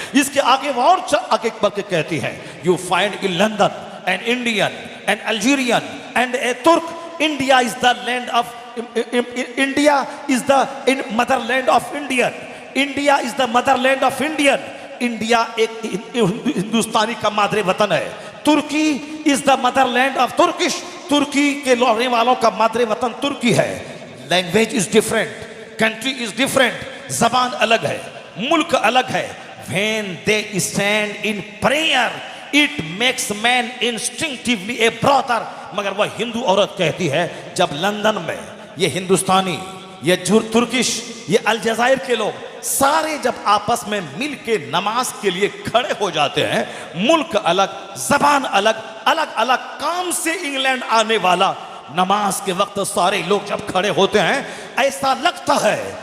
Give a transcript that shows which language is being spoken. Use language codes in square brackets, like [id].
[hi] इसके आगे वो और आगे बढ़ के कहती हैं [en] you find in London an Indian an Algerian and a Turk, India is the land of India is the motherland of Indian, India is the motherland of Indian, [hi] India एक हिंदुस्तानी का मादरे वतन है। [en] Turkey is the motherland of Turkish, [hi] तुर्की के रहने वालों का मादरे वतन तुर्की है। [en] language is different, country is different, [hi] जबान अलग है, मुल्क अलग है। [en] When they stand in prayer, it makes man instinctively a brother। [hi] मगर वह हिंदू औरत कहती है जब लंदन में ये हिंदुस्तानी, ये तुर्किश, ये अलजायर के लोग सारे जब आपस में मिल के नमाज के लिए खड़े हो जाते हैं, मुल्क अलग, जबान अलग, अलग अलग काम से इंग्लैंड आने वाला, नमाज के वक्त सारे लोग जब खड़े होते हैं ऐसा लगता है